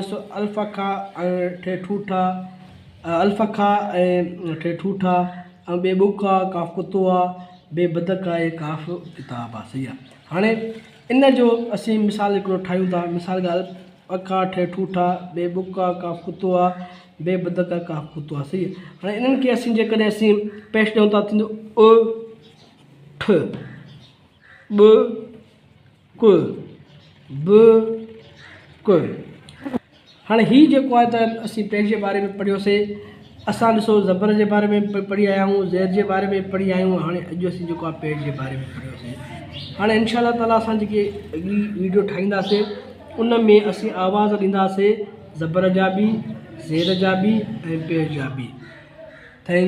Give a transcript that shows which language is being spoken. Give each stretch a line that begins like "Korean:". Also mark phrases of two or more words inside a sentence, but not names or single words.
Sindhi: ॾिसो अल्फ़ खा ऐं ठे ठूठा, अल्फ़ खा ऐं ठे ठूठा, ऐं ॿे बुक आहे काफ़ कुतो आहे, ॿे बदक आहे काफ़ किताब आहे, सही आहे। हाणे इन जो असीं मिसाल हिकिड़ो ठाहियूं था। मिसाल ॻाल्हि अखा ठे ठूठा, ॿे बुक आहे काफ़ कुतो आहे, ॿे बदक आहे काफ़ कुतो आहे, सही आहे। हाणे इन्हनि खे असीं जेकॾहिं असीं पेश ॾियूं था थींदो अ ठ, ब क, ब क। हाणे ही जेको आहे त असीं पेश जे बारे में पढ़ियोसीं। असां ॾिसो ज़बर जे बारे में पढ़ी आया आहियूं, ज़ेर जे बारे में पढ़ी आया आहियूं। हाणे अॼु असीं जेको आहे पेश जे बारे में पढ़ियोसीं। हाणे
Arabic: إن شاء الله تعالى
Sindhi: असां जेके अॻली वीडियो ठाहींदासीं उन में असीं आवाज़ ॾींदासीं ज़बर जा बि, ज़ेर जा बि ऐं पेश जा बि।